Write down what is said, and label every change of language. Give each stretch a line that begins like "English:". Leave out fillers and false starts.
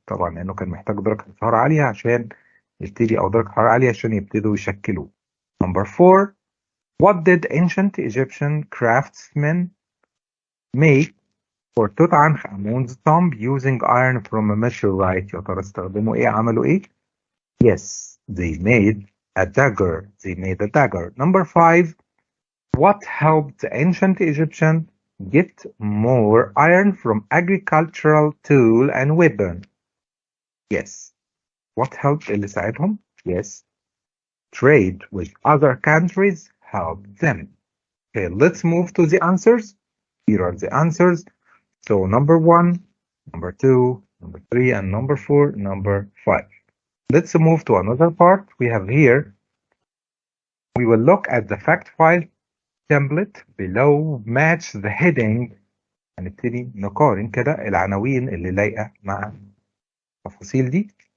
Arabic: طبعا لأنه كان محتاج درجة حرارة عالية عشان يبتدي أو درجة حرارة عالية عشان يبتدوا يشكلوه.
English: Number 4, what did ancient Egyptian craftsmen make for Tutankhamun's tomb using iron from a meteorite?
Arabic: يا ترى استخدموا إيه؟ عملوا إيه؟
English: Yes, they made a dagger. They made a dagger. Number 5, what helped the ancient Egyptian get more iron from agricultural tool and weapon? Yes. What helped
Arabic: اللي ساعدهم?
English: Yes. Trade with other countries helped them. Okay, let's move to the answers. Here are the answers. So number 1, number 2, number 3, and number 4, number 5. Let's move to another part. We have here, we will look at the fact file template below, match the heading.
Arabic: هنبتدي نقارن كده العناوين اللي لايقة مع التفاصيل دي.